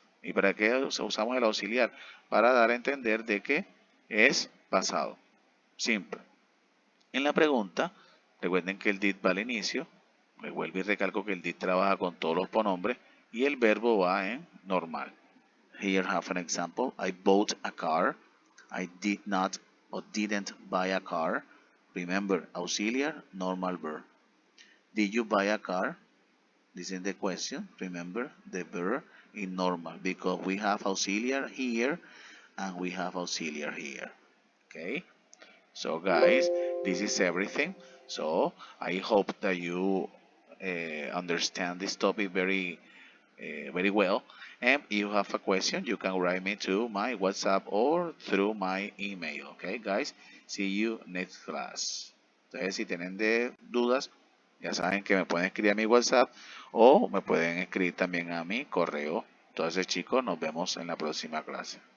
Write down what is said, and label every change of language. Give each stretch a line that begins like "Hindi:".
Spanish: ¿Y para qué usamos el auxiliar? Para dar a entender de que es pasado simple. En la pregunta, recuerden que el did va al inicio. Me vuelvo y recalco que el did trabaja con todos los pronombres y el verbo va en normal.
English: Here have an example. I bought a car. I did not or didn't buy a car. Remember, auxiliar, normal verb. Did you buy a car? This is the question. Remember the verb in normal because we have auxiliar here and we have auxiliar here. Okay? So guys, this is everything. So I hope that you understand this topic very well. And if you have a question, you can write me to my WhatsApp or through my email. Okay, guys. See you next class.
Spanish: Entonces, si tienen dudas, ya saben que me pueden escribir a mi WhatsApp o me pueden escribir también a mi correo. Entonces, chicos, nos vemos en la próxima clase.